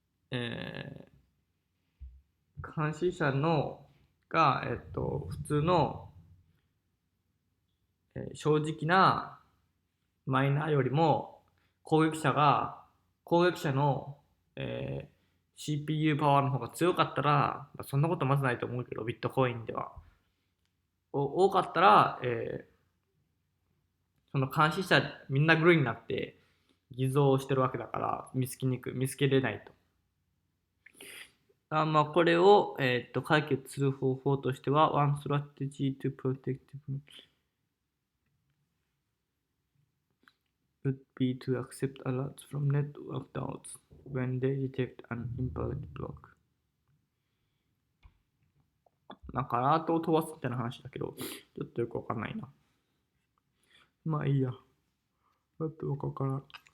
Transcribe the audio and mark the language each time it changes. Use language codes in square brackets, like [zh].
[ja] 監視者が、普通の、正直なマイナーよりも攻撃者の、CPU パワーの方が強かったら、そんなことまずないと思うけど、ビットコインでは。多かったら、その監視者みんなグルーになって偽造してるわけだから見つけれないと。まあこれを、解決する方法としては、 [en] One strategy to protect would be to accept alerts from network nodes when they detect an invalid block。 [ja] なんかアラートを飛ばすみたいな話だけど、ちょっとよくわかんないな。まあいいや。ちょっとよくわからん。